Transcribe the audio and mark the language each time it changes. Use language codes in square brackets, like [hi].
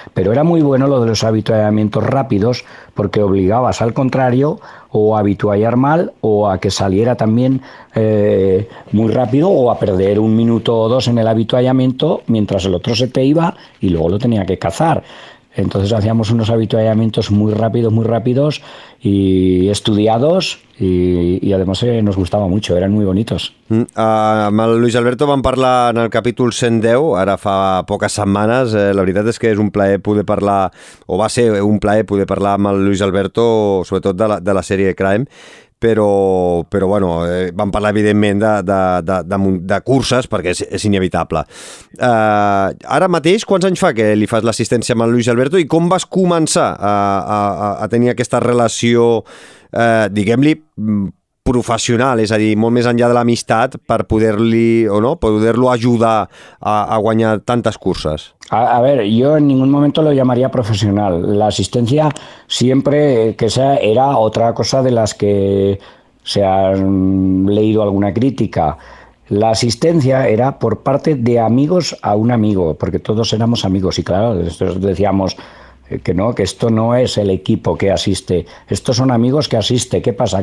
[es] Pero era muy bueno lo de los habituallamientos rápidos, porque obligabas al contrario o a habituallar mal o a que saliera también muy rápido, o a perder 1 minuto o 2 en el habituallamiento mientras el otro se te iba y luego lo tenía que cazar. Entonces hacíamos unos habituallamientos muy rápidos y estudiados, i además nos gustava mucho, [ca] eren [es] muy bonitos. [ca] Amb el Luis Alberto vam parlar en el capítol 110, ara fa poques setmanes. La veritat és que és un plaer poder parlar, o va ser un plaer poder parlar amb el Luis Alberto, sobretot de la sèrie Crime, però bueno, vam parlar evidentment de curses, perquè és inevitable. Ara mateix, quants anys fa que li fas l'assistència amb el Luis Alberto i com vas començar a tenir aquesta relació, diguem-li, professional, és a dir, molt més enllà de l'amistat, per poder-lo ajudar a guanyar tantes curses? [es] A ver, yo en ningún momento lo llamaría profesional. La asistencia siempre que sea era otra cosa de las que se han leído alguna crítica. La asistencia era por parte de amigos a un amigo, porque todos éramos amigos y claro, decíamos que no, que esto no es el equipo que asiste, estos son amigos que asiste. ¿Qué pasa?